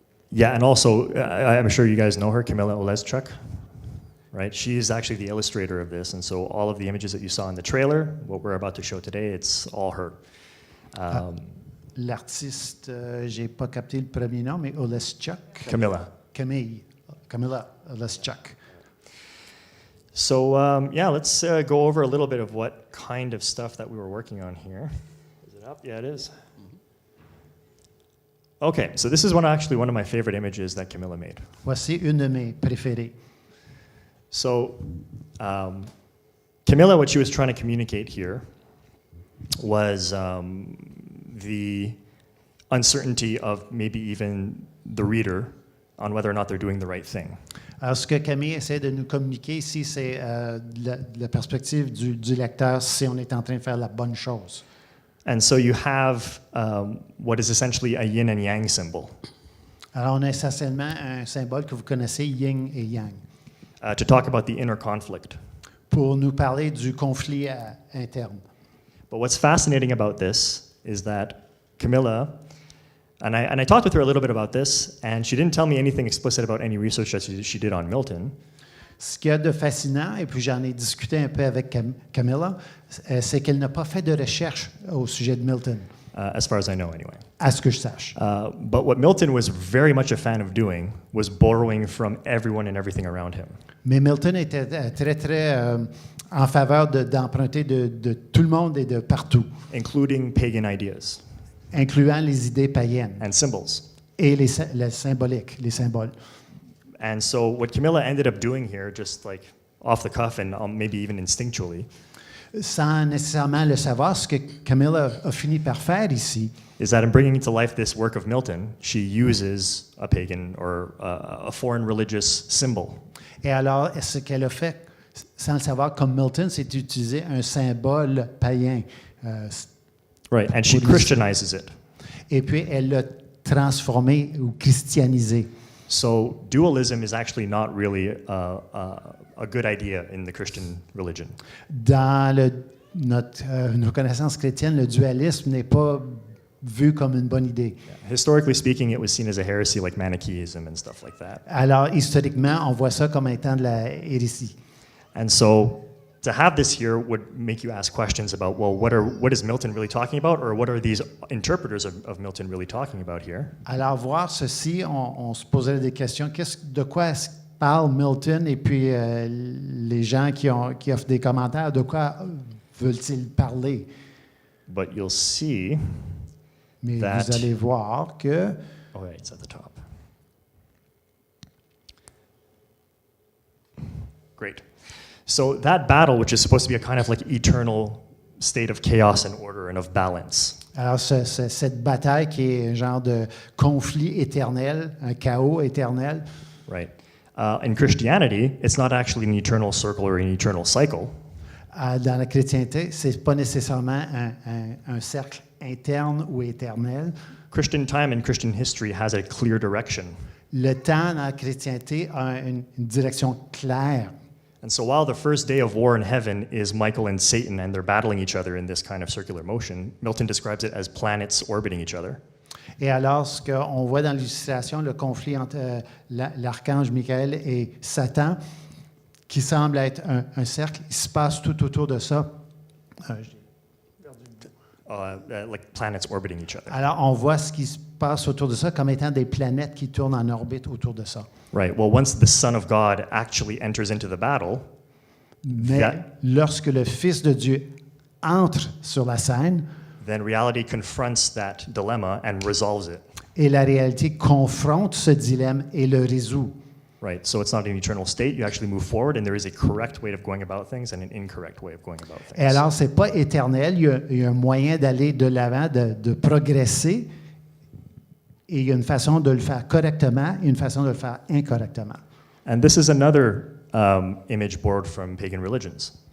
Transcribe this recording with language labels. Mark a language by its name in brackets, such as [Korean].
[English] Yeah, and also, I'm sure you guys know her, Camilla Oleschuk, right? She is actually the illustrator of this, and so all of the images that you saw in the trailer, what we're about to show today, it's all her. [French] L'artiste, j'ai pas capté le premier nom, mais Oleschuk. Camilla. Camilla Oleschuk. [English] So yeah, let's go over a little bit of what kind of stuff that we were working on here. Is it up? Yeah, it is. Okay, so this is actually one of my favorite images that Camilla made. [French] Voici une de mes préférées. [English] So Camilla, what she was trying to communicate here was the uncertainty of maybe even the reader on whether or not they're doing the right thing. [French] Alors, ce que Camille essaie de nous communiquer ici, c'est la perspective du lecteur si on est en train de faire la bonne chose. [English] And so you have what is essentially a yin and yang symbol. [French] Alors, on a essentiellement un symbole que vous connaissez, yin et yang, [English] to talk about the inner conflict. [French] pour nous parler du conflit interne. [English] But what's fascinating about this is that Camilla, and I talked with her a little bit about this, and she didn't tell me anything explicit about any research that she did on Milton. [French] Ce qu'il y a de fascinant, et puis j'en ai discuté un peu avec Camilla, c'est qu'elle n'a pas fait de recherche au sujet de Milton, [English] As far as I know, anyway. [French] à ce que je sache. [English] But what Milton was very much a fan of doing was borrowing from everyone and everything around him. [French] Mais Milton était très, très en faveur d'emprunter de tout le monde et de partout, [English] Including pagan ideas [French] incluant les idées païennes [English] and symbols. [French] et les symboliques, les symboles. [English] And so what Camilla ended up doing here, just like off the cuff and maybe even instinctually, [French] Sans nécessairement le savoir, ce que Camilla a fini par faire ici, [English] is that in bringing to life this work of Milton, she uses a pagan or a foreign religious symbol. [French] et alors ce qu'elle a fait, sans le savoir, comme Milton, c'est d'utiliser un symbole païen. [English] Right, and she Christianizes it. [French] Et puis elle l'a transformé ou christianisé. [English] So dualism is actually not really a good idea in the Christian religion. [French] Dans nos connaissances chrétiennes, le dualisme n'est pas vu comme une bonne idée. [English] Historically speaking, it was seen as a heresy like Manichaeism and stuff like that. [French] Alors, historiquement, on voit ça comme étant de la hérésie. [English] And so to have this here would make you ask questions about, well, what is Milton really talking about, or what are these interpreters of Milton really talking about here? [French] Alors, voir ceci, on se poserait des questions. De quoi parle Milton? Et puis, les gens qui offrent des commentaires, de quoi veulent-ils parler? [English] But you'll see [French] Mais [English] that... [French] vous allez voir que [English] Oh, yeah, it's at the top. Great. So that battle, which is supposed to be a kind of like eternal state of chaos and order and of balance, [French] alors cette bataille qui est un genre de conflit éternel, un chaos éternel, [English] right? In Christianity, it's not actually an eternal circle or an eternal cycle. [French] dans la chrétienté, c'est pas nécessairement un cercle interne ou éternel. [English] Christian time and Christian history has a clear direction. [French] Le temps dans la chrétienté a une direction claire. [English] And so while the first day of war in heaven is Michael and Satan and they're battling each other in this kind of circular motion, Milton describes it as planets orbiting each other. [French] Et alors, ce qu'on voit dans l'illustration, le conflit entre l'archange Michael et Satan, qui semble être un cercle, il se passe tout autour de ça. [English] Like planets orbiting each other. [French] Alors, on voit ce qui se passe autour de ça comme étant des planètes qui tournent en orbite autour de ça. [English] Right. Well, once the Son of God actually enters into the battle, [French] Mais [English] that- [French] lorsque le Fils de Dieu entre sur la scène, [English] then reality confronts that dilemma and resolves it. [French] et la réalité confronte ce dilemme et le résout. [English] Right. So it's not an eternal state. You actually move forward, and there is a correct way of going about things and an incorrect way of going about things. [French] Et alors, c'est pas éternel, il y a un moyen d'aller de l'avant, de progresser, et il y a une façon de le faire correctement et une façon de le faire incorrectement. [English] And this is another image borrowed from pagan religions.